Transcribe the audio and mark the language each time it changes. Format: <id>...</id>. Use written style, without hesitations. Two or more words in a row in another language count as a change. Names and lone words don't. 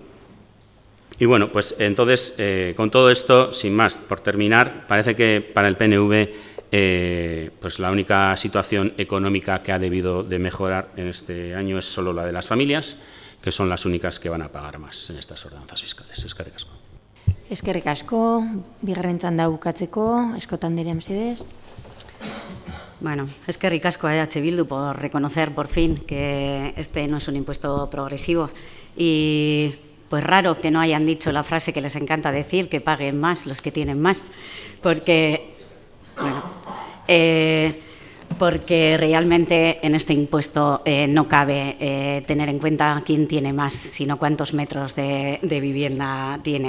<es>Y bueno, pues entonces, con todo esto, sin más, por terminar, parece que para el PNV pues la única situación económica que ha debido de mejorar en este año es solo la de las familias, que son las únicas que van a pagar más en estas ordenanzas fiscales.</es> <eu>Eskerrik asko. Eskerrik asko, bigarren txanda bukatzeko, Escota anderea mesedez.</eu> <es>Bueno,</es> <eu>eskerrik asko</eu> <es>a EH Bildu por reconocer por fin que este no es un impuesto progresivo y pues raro que no hayan dicho la frase que les encanta decir, que paguen más los que tienen más, porque, bueno, porque realmente en este impuesto no cabe tener en cuenta quién tiene más, sino cuántos metros de vivienda tiene.</es>